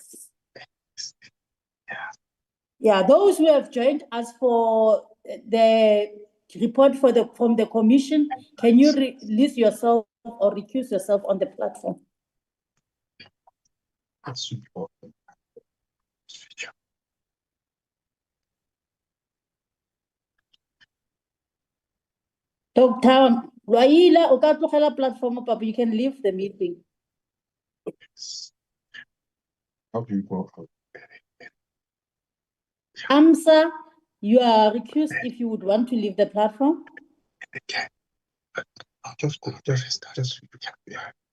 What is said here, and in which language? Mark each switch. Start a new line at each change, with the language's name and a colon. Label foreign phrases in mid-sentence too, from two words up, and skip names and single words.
English: Yeah, those who have joined us for the report from the Commission, can you release yourself or recuse yourself on the platform? Dr. Raila,
Tswana: o ka tlogela
English: platform, Papa, you can leave the meeting. How do you go? Amsa, you are recused if you would want to leave the platform. Okay. I'll just go. Just yeah.